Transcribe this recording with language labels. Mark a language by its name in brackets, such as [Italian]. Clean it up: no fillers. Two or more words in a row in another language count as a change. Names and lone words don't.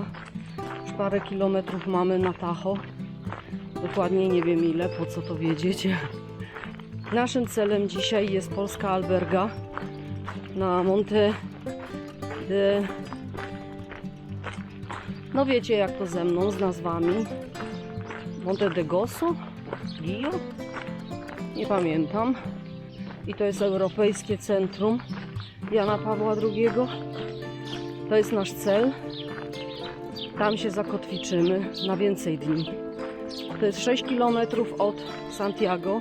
[Polish] Już parę kilometrów mamy na Tajo. Dokładnie nie wiem ile, po co to wiedzieć. Naszym celem dzisiaj jest polska alberga na Monte de... No wiecie jak to ze mną, z nazwami. Monte de Gozo? Gio? Nie pamiętam. I to jest Europejskie Centrum Jana Pawła II. To jest nasz cel. Tam się zakotwiczymy na więcej dni. To jest 6 km od Santiago.